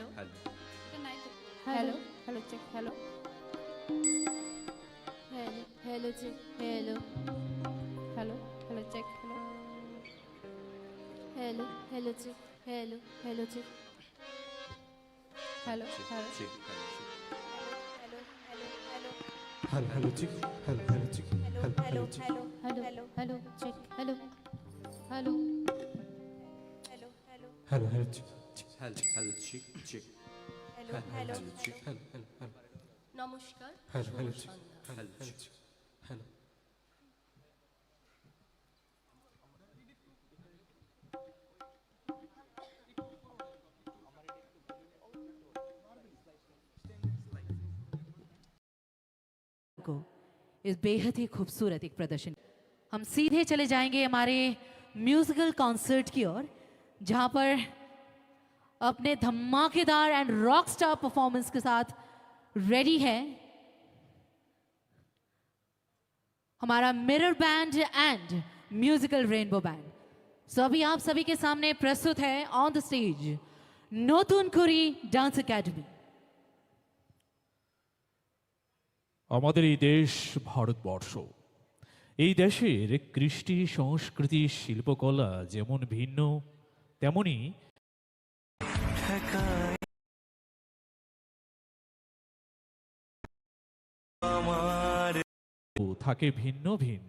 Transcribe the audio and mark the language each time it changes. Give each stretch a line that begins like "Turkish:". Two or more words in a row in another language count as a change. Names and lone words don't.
English: Good night. Hello. Hello. Check. Hello. Hello. Hello. Check. Hello. Hello. Hello. Check. Hello. Hello. Hello. Check. Hello. Hello. Check. Hello. Hello. Hello. Hello. Check. Hello. Hello. Check. Hello. Hello. Hello. Hello. Check. Hello. Hello. Hello. Hello. Hello. Hello. Check. hello, chick, chick. hello hello Chick, hello, hello, hello.
Bangla: নমস্কার
English: Hello, hello,
Bangla: শুভ
English: chick.
Bangla: সন্ধ্যা।
English: Hello, hello, chick. Hello.
Hindi: को इस बेहद ही खूबसूरत एक प्रदर्शन हम सीधे चले जाएंगे हमारे
English: musical concert
Hindi: की ओर जहां पर अपने धमाकेदार
English: and rock star performance
Hindi: के साथ रेडी है हमारा मिरर बैंड एंड म्यूजिकल रेनबो बैंड। सो अभी आप सभी के सामने प्रस्तुत है
English: on the stage
Hindi: नतून कुरी डांस एकेडमी।
Bangla: আমাদের এই দেশ ভারতবর্ষ এই দেশের কৃষ্টি সংস্কৃতি শিল্পকলা যেমন ভিন্ন তেমনি থাকে ভিন্ন ভিন্ন।